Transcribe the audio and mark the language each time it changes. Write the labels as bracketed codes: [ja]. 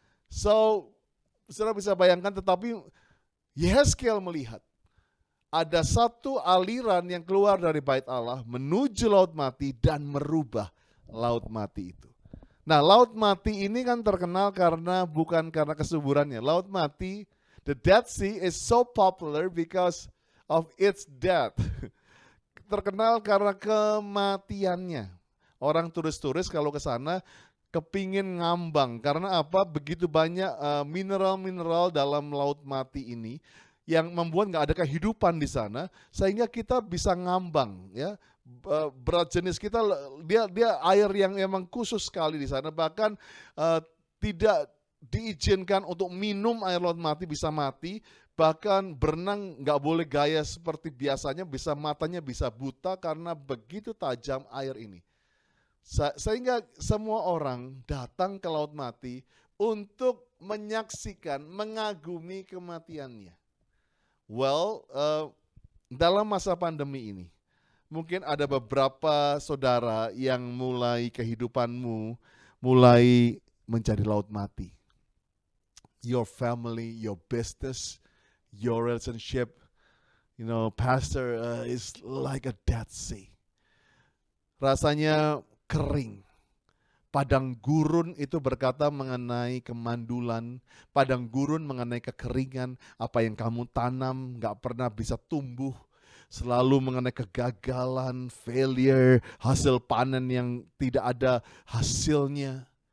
[id] So, saudara bisa bayangkan, tetapi Yehezkiel melihat ada satu aliran yang keluar dari Bait Allah menuju Laut Mati dan merubah Laut Mati itu. Nah, Laut Mati ini kan terkenal bukan karena kesuburannya. [en] Laut Mati, the Dead Sea is so popular because of its death. [id] Terkenal karena kematiannya. Orang turis-turis kalau ke sana kepingin ngambang. Karena apa? Begitu banyak mineral-mineral dalam Laut Mati ini yang membuat nggak ada kehidupan di sana, sehingga kita bisa ngambang, ya. Berat jenis kita dia air yang memang khusus sekali di sana, bahkan tidak diizinkan untuk minum air Laut Mati, bisa mati, bahkan berenang nggak boleh gaya seperti biasanya, matanya bisa buta karena begitu tajam air ini. Sehingga semua orang datang ke Laut Mati untuk menyaksikan, mengagumi kematiannya. Well, dalam masa pandemi ini, mungkin ada beberapa saudara yang mulai kehidupanmu mulai menjadi laut mati. [en] Your family, your business, your relationship, pastor, is like a dead sea. [id] Rasanya kering. Padang gurun itu berkata mengenai kemandulan, padang gurun mengenai kekeringan, apa yang kamu tanam gak pernah bisa tumbuh, selalu mengenai kegagalan, failure, hasil panen yang tidak ada hasilnya.